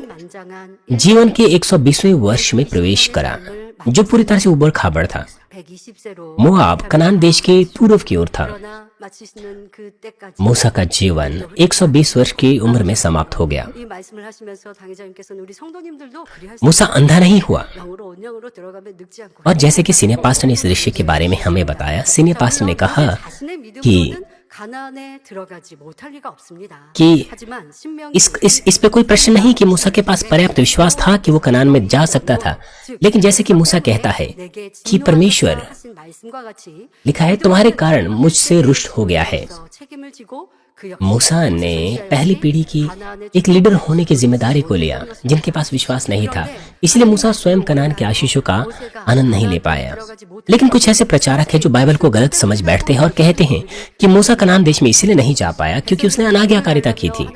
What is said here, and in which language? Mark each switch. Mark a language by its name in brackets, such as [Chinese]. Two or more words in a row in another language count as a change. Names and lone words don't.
[Korean] 만장한 [Hindi] जीवन के 120वें वर्ष में प्रवेश करा, जो पूरी तरह से उबड़ खाबड़ था। [Korean] 120세로 [Hindi] मोआब कनान देश के पूर्व की ओर था। [Korean] 그러나 마치시는 그 때까지 [Hindi] मूसा का जीवन 120 वर्ष की उम्र में समाप्त हो गया। [Korean] 이 말씀을 하시면서 당회장님께서는 우리 성도님들도 그리할 수 [Hindi] मूसा अंधा नहीं हुआ। [Korean] 영으로 온영으로 들어가면 늙지 않고 [Hindi] और जैसे कि [English] senior pastor [Hindi] ने इस दृश्य के बारे में हमें बताया, [English] senior pastor [Hindi] ने कहा [Korean] 자신의 [Hindi] कि [Korean] 믿음으로는 가나안에 들어가지 못할 리가 없습니다. [Hindi] कि [Korean] 하지만 신명기 [Hindi] इस पे कोई प्रश्न नहीं कि मूसा के पास पर्याप्त विश्वास था कि वो कनान में जा सकता था। लेकिन जैसे कि मूसा कहता है [Korean] 내게 [Hindi] कि परमेश्वर [Korean] 하신 말씀과 같이 [Hindi] लिखा है तुम्हारे कारण मुझसे रुष्ट हो गया है। [Korean] 책임을 지고 [Hindi] मूसा ने पहली पीढ़ी की एक लीडर होने की जिम्मेदारी को लिया जिनके पास विश्वास नहीं था। इसलिए मूसा स्वयं कनान के आशीषों का आनंद नहीं ले पाया। लेकिन कुछ ऐसे प्रचारक हैं जो बाइबल को गलत समझ बैठते हैं और कहते हैं कि मूसा कनान देश में इसलिए नहीं जा पाया क्योंकि उसने अनाज्ञाकारिता की थी।